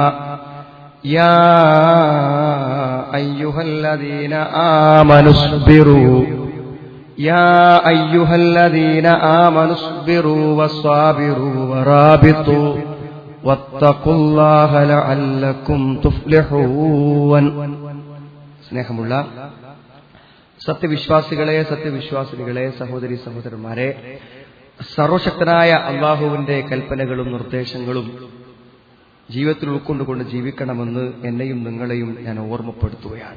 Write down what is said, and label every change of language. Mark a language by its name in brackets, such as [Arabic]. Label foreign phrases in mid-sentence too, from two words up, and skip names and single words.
[Arabic] يا أيها الذين آمنوا اصبروا اصبروا وصابروا ورابطوا واتقوا الله لعلكم تفلحون. [Malayalam] സ്നേഹമുള്ള സത്യവിശ്വാസികളെ സഹോദരി സഹോദരന്മാരെ, സർവശക്തനായ അല്ലാഹുവിന്റെ കൽപ്പനകളും നിർദ്ദേശങ്ങളും ജീവിതത്തിൽ ഉൾക്കൊണ്ടുകൊണ്ട് ജീവിക്കണമെന്ന് എന്നെയും നിങ്ങളെയും ഞാൻ ഓർമ്മപ്പെടുത്തുകയാണ്.